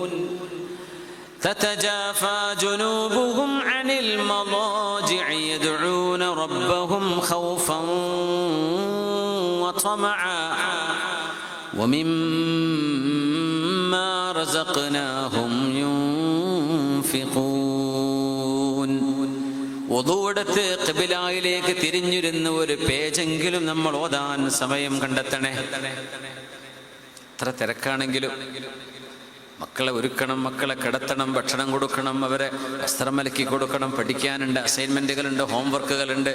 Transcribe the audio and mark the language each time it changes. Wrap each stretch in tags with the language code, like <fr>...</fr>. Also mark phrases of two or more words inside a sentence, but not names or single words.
<ar>تتجافى جنوبهم عن المضاجع يدعون ربهم خوفا وطمعا ومما رزقناهم ينفقون.</ar> <ml>ഒതുവെടുത്ത് ഖിബിലയിലേക്ക് തിരിഞ്ഞിരുന്ന ഒരു പേജെങ്കിലും നമ്മൾ ഓതാൻ സമയം കണ്ടെത്തണേ. എത്ര തിരക്കാണെങ്കിലും മക്കളെ ഒരുക്കണം, മക്കളെ കിടത്തണം, ഭക്ഷണം കൊടുക്കണം, അവരെ വസ്ത്രം അലക്കി കൊടുക്കണം, പഠിക്കാനുണ്ട്, അസൈൻമെന്റുകളുണ്ട്, ഹോംവർക്കുകളുണ്ട്.</ml>